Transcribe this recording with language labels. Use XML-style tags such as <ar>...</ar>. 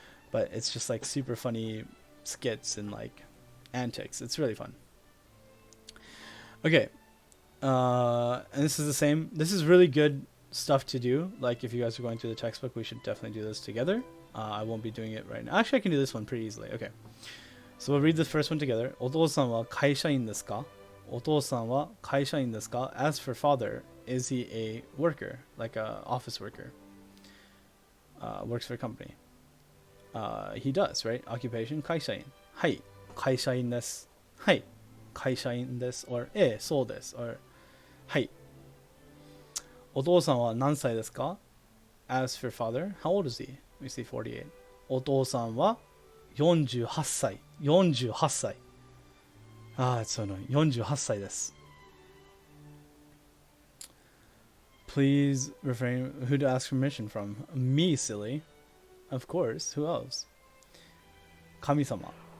<en>But it's just like super funny skits and like antics. It's really fun. Okay. And this is the same. This is really good stuff to do. Like if you guys are going through the textbook, we should definitely do this together. I won't be doing it right now. Actually, I can do this one pretty easily. Okay. So we'll read the first one together.</en> <ja>お父さんは会社員ですか?お父さんは会社員ですか?</ja> <en>As for father, is he a worker, like a office worker? Works for a company. He does, right? Occupation, 会社員.</en> <ja>はい、会社員です.はい、会社員です. Or そうです.Or はい。お父さんは何歳ですか?</ja> <en>As for father, how old is he? We see 48.</en> <ja>お父さんは48歳.48歳.</ja> <en>It's so annoying.</en> <ja>48歳です.</ja> <en>Please refrain. Who to ask permission from? Me, silly. Of course. Who else? 神様.</en>